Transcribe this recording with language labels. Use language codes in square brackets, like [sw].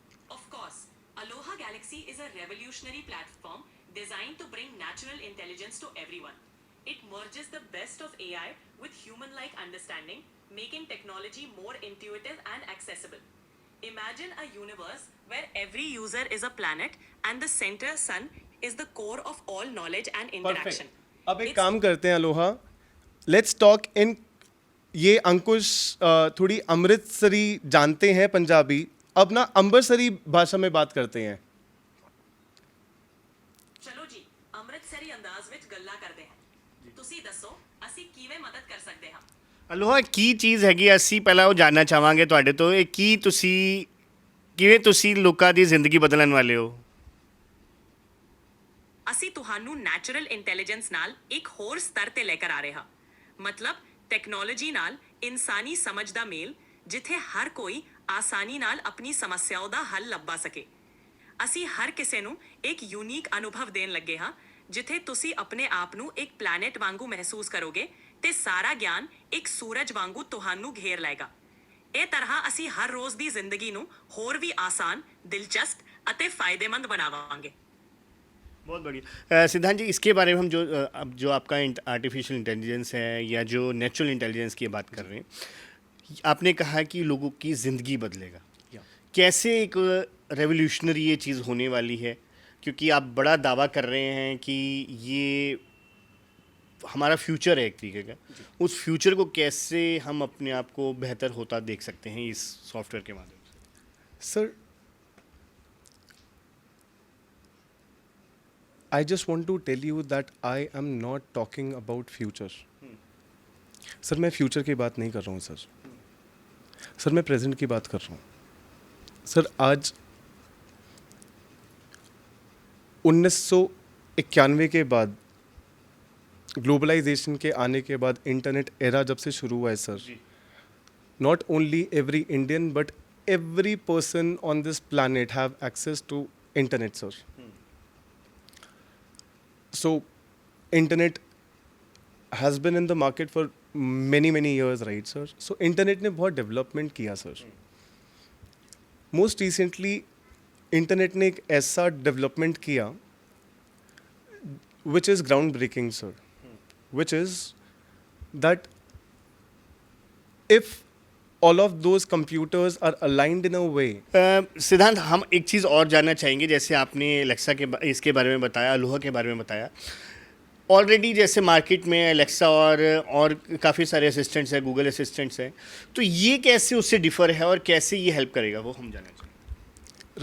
[en] Of course, Aloha Galaxy is a revolutionary platform designed to bring natural intelligence to everyone. It merges the best of AI with human-like understanding, making technology more intuitive and accessible. Imagine a universe where every user is a planet and the center sun is the core of all knowledge and interaction. [hi] अब एक [en] It's- [hi] काम करते हैं Aloha, let's talk in, ये अंकुश थोड़ी अमृतसरी जानते हैं पंजाबी, अब ना अंबरसरी भाषा में बात करते हैं. [pa] ਚਲੋ ਜੀ ਅੰਮ੍ਰਿਤਸਰੀ ਅੰਦਾਜ਼ ਵਿੱਚ ਗੱਲਾਂ ਕਰਦੇ ਹਾਂ. ਤੁਸੀਂ ਦੱਸੋ ਅਸੀਂ ਕਿਵੇਂ ਮਦਦ ਕਰ ਸਕਦੇ ਹਾਂ? ਅਲੋਹਾ, ਕੀ ਚੀਜ਼ ਹੈਗੀ? ਅਸੀਂ ਪਹਿਲਾਂ ਉਹ ਜਾਨਣਾ ਚਾਹਾਂਗੇ ਤੁਹਾਡੇ ਤੋਂ, ਇਹ ਕੀ ਤੁਸੀਂ, ਕਿਵੇਂ ਤੁਸੀਂ ਲੋਕਾਂ ਦੀ ਜ਼ਿੰਦਗੀ ਬਦਲਣ ਵਾਲੇ ਹੋ? ਅਸੀਂ ਤੁਹਾਨੂੰ ਨੈਚੁਰਲ ਇੰਟੈਲੀਜੈਂਸ ਨਾਲ ਇੱਕ ਹੋਰ ਸਤਰ ਤੇ ਲੈ ਕੇ ਆ ਰਹੇ ਹਾਂ. ਮਤਲਬ ਟੈਕਨੋਲੋਜੀ ਨਾਲ ਇਨਸਾਨੀ ਸਮਝ ਦਾ ਮੇਲ, ਜਿੱਥੇ ਹਰ ਕੋਈ ਆਸਾਨੀ ਨਾਲ ਆਪਣੀ ਸਮੱਸਿਆਵਾਂ ਦਾ ਹੱਲ ਲੱਭਾ ਸਕੇ. ਅਸੀਂ ਹਰ ਕਿਸੇ ਨੂੰ ਇੱਕ ਯੂਨੀਕ ਅਨੁਭਵ ਦੇਣ ਲੱਗੇ ਹਾਂ, ਜਿੱਥੇ ਤੁਸੀਂ ਆਪਣੇ ਆਪ ਨੂੰ ਇੱਕ ਪਲੈਨਟ ਵਾਂਗੂ ਮਹਿਸੂਸ ਕਰੋਗੇ ਤੇ ਸਾਰਾ ਗਿਆਨ ਇੱਕ ਸੂਰਜ ਵਾਂਗੂ ਤੁਹਾਨੂੰ ਘੇਰ ਲਏਗਾ. ਇਹ ਤਰ੍ਹਾਂ ਅਸੀਂ ਹਰ ਰੋਜ਼ ਦੀ ਜ਼ਿੰਦਗੀ ਨੂੰ ਹੋਰ ਵੀ ਆਸਾਨ, ਦਿਲਚਸਪ ਅਤੇ ਫਾਇਦੇਮੰਦ ਬਣਾਵਾਂਗੇ. [hi] बहुत बढ़िया. सिद्धांत जी, इसके बारे में हम अब जो आपका आर्टिफिशियल इंटेलिजेंस है या जो नेचुरल इंटेलिजेंस की बात कर रहे हैं, आपने कहा कि लोगों की ज़िंदगी बदलेगा. कैसे एक रेवोल्यूशनरी ये चीज़ होने वाली है? क्योंकि आप बड़ा दावा कर रहे हैं कि ये हमारा फ्यूचर है एक तरीके का. उस फ्यूचर को कैसे हम अपने आप को बेहतर होता देख सकते हैं इस सॉफ्टवेयर के माध्यम से? Sir, [en] I just want to tell you that I am not talking about future. [hi] Sir मैं फ्यूचर की बात नहीं कर रहा हूँ सर मैं प्रेजेंट की बात कर रहा हूँ सर। आज 1991 के बाद ग्लोबलाइजेशन के आने के बाद इंटरनेट एरा जब से शुरू हुआ है sir, not only every Indian but every person on this planet have access to internet sir. [en] So internet has been in the market for many years right sir. So internet ने बहुत development किया sir. Most recently internet ने एक ऐसा development किया which is groundbreaking sir, which is that if all of those computers are aligned in a way. [hi] सिद्धांत, हम एक चीज़ और जानना चाहेंगे। जैसे आपने एलेक्सा के इसके बारे में बताया, अलोहा के बारे में बताया, ऑलरेडी जैसे मार्केट में एलेक्सा और काफ़ी सारे असिस्टेंट्स हैं, गूगल असिस्टेंट्स हैं, तो ये कैसे उससे डिफ़र है और कैसे ये हेल्प करेगा, वो हम जानना चाहेंगे।